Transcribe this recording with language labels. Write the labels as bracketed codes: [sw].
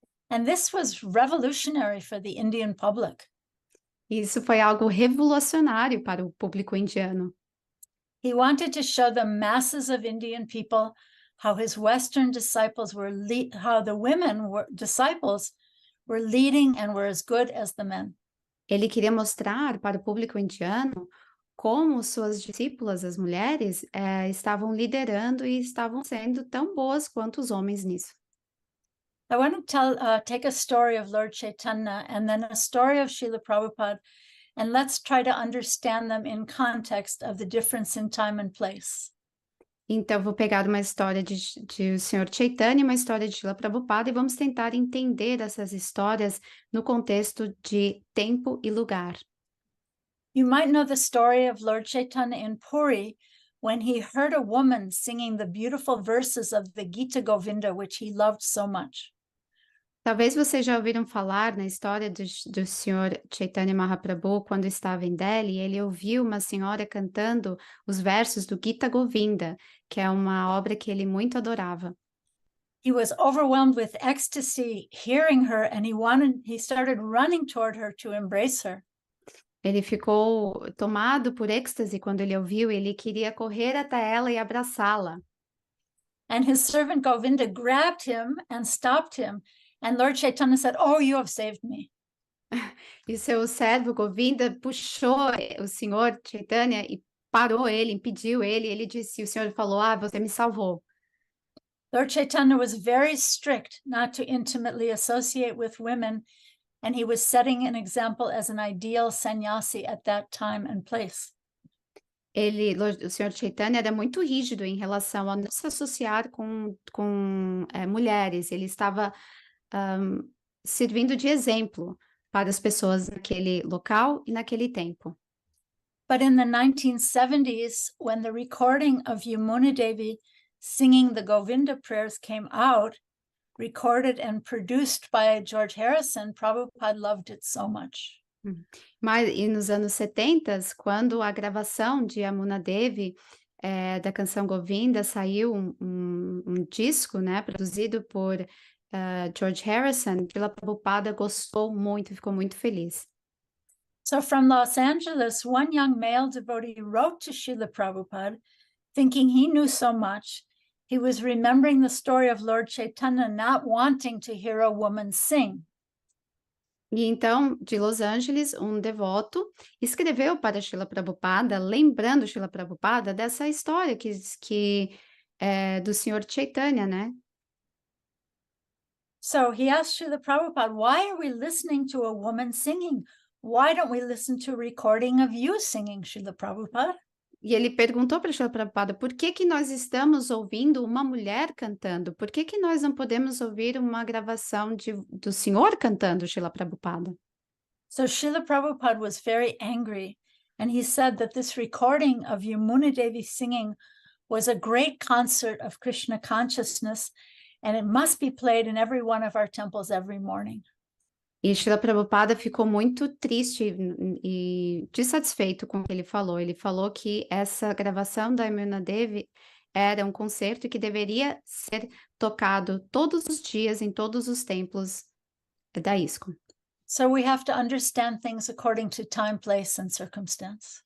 [en] And this was revolutionary for the Indian public. [pt] Isso foi algo revolucionário para o público indiano. [en] He wanted to show the masses of Indian people how his Western disciples were how the disciples were leading and were as good as the men. [pt] Ele queria mostrar para o público indiano como suas discípulas, as mulheres, estavam liderando e estavam sendo tão boas quanto os homens nisso. [en] I want to take a story of Lord Chaitanya and then a story of Srila Prabhupada, and let's try to understand them in context of the difference in time and place. [pt] Então, vou pegar uma história de o Sr. Chaitanya e uma história de Srila Prabhupada e vamos tentar entender essas histórias no contexto de tempo e lugar. [en] You might know the story of Lord Chaitanya in Puri when he heard a woman singing the beautiful verses of the Gita Govinda, which he loved so much. [pt] Talvez vocês já ouviram falar na história do Sr. Chaitanya Mahaprabhu quando estava em Delhi, ele ouviu uma senhora cantando os versos do Gita Govinda, que é uma obra que ele muito adorava. [en] He was overwhelmed with ecstasy hearing her, and he started running toward her to embrace her. [pt] Ele ficou tomado por êxtase quando ele ouviu, ele queria correr até ela e abraçá-la. [en] And his servant Govinda grabbed him and stopped him. And Lord Chaitanya said, "Oh, you have saved me." [pt] E seu servo Govinda puxou o senhor Chaitanya e parou ele, impediu ele. Ele disse, o senhor falou, você me salvou. [en] Lord Chaitanya was very strict not to intimately associate with women, and he was setting an example as an ideal sannyasi at that time and place. [pt] O senhor Chaitanya era muito rígido em relação a não se associar com mulheres. Ele estava servindo de exemplo para as pessoas naquele local e naquele tempo. [en] But in the 1970s, when the recording of Yamuna Devi singing the Govinda prayers came out, recorded and produced by George Harrison, Prabhupada loved it so much. [pt] Mas e nos anos 70, quando a gravação de Yamuna Devi da canção Govinda saiu um disco, né, produzido por George Harrison, Srila Prabhupada gostou muito, ficou muito feliz. [en] So from Los Angeles, one young male devotee wrote to Srila Prabhupada, thinking he knew so much. He was remembering the story of Lord Chaitanya not wanting to hear a woman sing. [pt] E então, de Los Angeles, um devoto escreveu para Srila Prabhupada, lembrando Srila Prabhupada dessa história que do Sr. Chaitanya, né? [en] So he asked Srila Prabhupada, why are we listening to a woman singing? Why don't we listen to a recording of you singing, Srila Prabhupada? [pt] E ele perguntou para Srila Prabhupada, por que nós estamos ouvindo uma mulher cantando? Por que nós não podemos ouvir uma gravação do senhor cantando, Srila Prabhupada? [en] So Srila Prabhupada was very angry, and he said that this recording of Yamuna Devi singing was a great concert of Krishna consciousness, and it must be played in every one of our temples every morning. [pt] E Srila Prabhupada ficou muito triste e dissatisfeito com o que ele falou. Ele falou que essa gravação da Yamuna Devi era um concerto que deveria ser tocado todos os dias em todos os templos da ISKCON. [en] So we have to understand things according to time, place, and circumstance.